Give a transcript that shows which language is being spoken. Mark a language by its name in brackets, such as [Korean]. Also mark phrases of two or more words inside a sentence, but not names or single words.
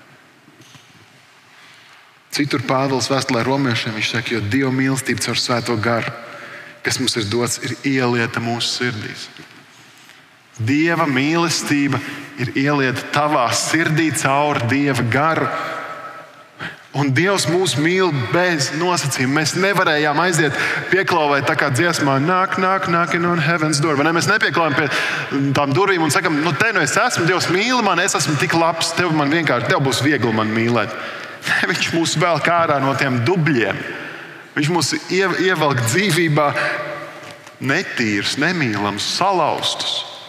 [Latvian] Citur Pāvils vēstulē romiešiem viņš saka, jo Dieva mīlestība caur Svēto garu, kas mums ir dots, ir ielieta mūsu sirdīs. Dieva mīlestība ir ielieta tavā sirdī caur Dieva garu. Un Dievs mūs mīl bez nosacījuma. Mēs nevarējām aiziet pieklauvēt tā kā dziesmā knocking on heaven's door. Vai ne? Mēs nepieklauvējam pie tām durvīm un sakam, te nu es esmu, Dievs mīl mani, es esmu tik labs, tev būs viegli mani mīlēt. Viņš mūs velk ārā no tiem dubļiem. Viņš mūs ievelk dzīvībā netīrus, nemīlams, salauztus.